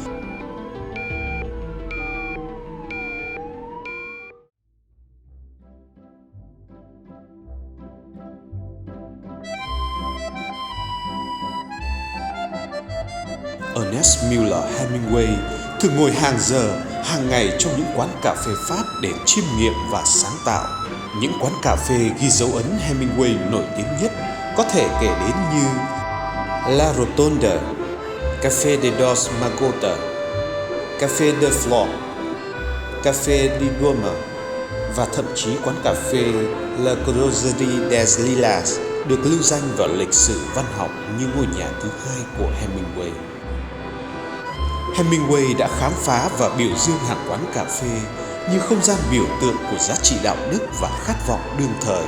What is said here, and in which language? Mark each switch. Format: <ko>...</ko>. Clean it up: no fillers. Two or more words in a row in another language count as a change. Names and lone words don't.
<vi>Ernest Miller Hemingway thường ngồi hàng giờ, hàng ngày trong những quán cà phê Pháp để chiêm nghiệm và sáng tạo. Những quán cà phê ghi dấu ấn Hemingway nổi tiếng nhất có thể kể đến như La Rotonda, Café de Dos Magota, Café de Flor, Café de Goma và thậm chí quán cà phê La Groserie des Lilas được lưu danh vào lịch sử văn học như ngôi nhà thứ hai của Hemingway. Hemingway đã khám phá và biểu dương hàng quán cà phê như không gian biểu tượng của giá trị đạo đức và khát vọng đương thời.</vi>